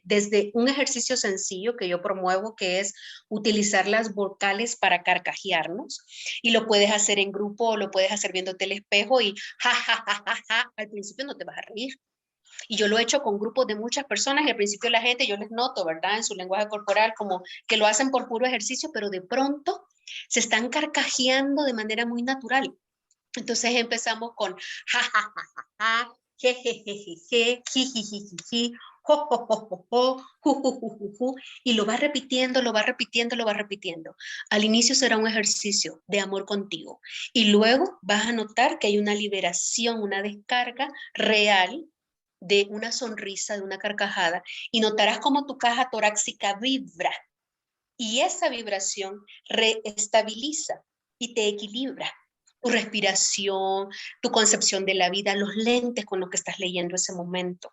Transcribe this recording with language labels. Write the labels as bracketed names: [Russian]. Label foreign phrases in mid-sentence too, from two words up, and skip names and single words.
[Spanish] Desde un ejercicio sencillo que yo promuevo, que es utilizar las vocales para carcajearnos, y lo puedes hacer en grupo o lo puedes hacer viéndote el espejo y ja, ja, ja, ja, ja. Al principio no te vas a reír. Y yo lo he hecho con grupos de muchas personas y al principio la gente, yo les noto, ¿verdad? En su lenguaje corporal, como que lo hacen por puro ejercicio, pero de pronto se están carcajeando de manera muy natural. Entonces empezamos con ja, ja, ja, ja, ja, je, je, je, je, je, ji, ji, ji, ji, ji, jo, jo, jo, jo, jo, ju, ju, ju, ju, ju, y lo va repitiendo, lo va repitiendo, lo va repitiendo. Al inicio será un ejercicio de amor contigo y luego vas a notar que hay una liberación, una descarga real de una sonrisa, de una carcajada, y notarás cómo tu caja torácica vibra y esa vibración reestabiliza y te equilibra tu respiración, tu concepción de la vida, los lentes con los que estás leyendo ese momento.